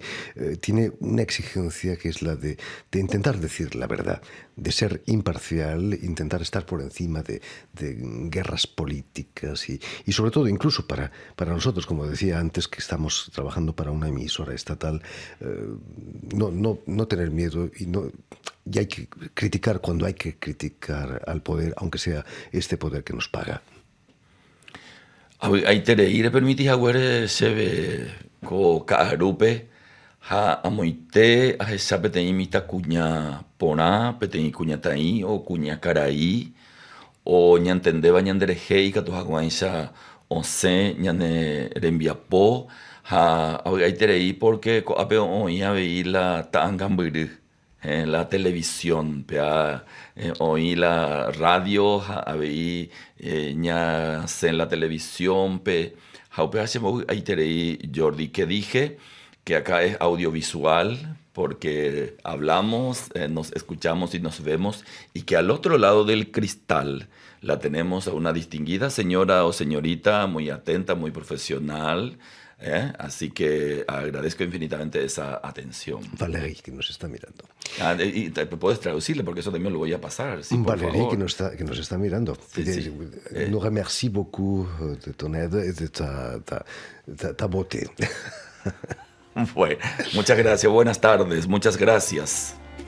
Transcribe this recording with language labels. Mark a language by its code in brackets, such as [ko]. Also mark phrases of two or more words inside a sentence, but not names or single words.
[es] Tiene una exigencia que es la de intentar decir la verdad, de ser imparcial, intentar estar por encima de guerras políticas y sobre todo incluso para nosotros, como decía antes, que estamos trabajando para una emisora estatal, no tener miedo y hay que criticar cuando hay que criticar al poder, aunque sea este poder que nos paga. [gn] Aitere, ire permitís agüere sebe ko kaarupe ha amoite a esa peteĩ mita kuña porã, peteĩ kuñataĩ o kuña karaĩ o ñantendéva ñanderehéi katu hag̃uáicha osẽ ñane rembiapo ha avy'aiterei porque ko'ápe oĩ avei la ta'ãngambyry. [es] La televisión, oí la radio, veí en la televisión, Jordi, que dije que acá es audiovisual porque hablamos, nos escuchamos y nos vemos y que al otro lado del cristal la tenemos a una distinguida señora o señorita muy atenta, muy profesional. Así que agradezco infinitamente esa atención. Valérie, que nos está mirando. Y puedes traducirle, porque eso también lo voy a pasar. Sí, Valérie, que nos está mirando. Sí, sí. [fr] Nous remercie beaucoup de ton aide et de ta beauté. [es] Bueno, muchas gracias. Buenas tardes. Muchas gracias.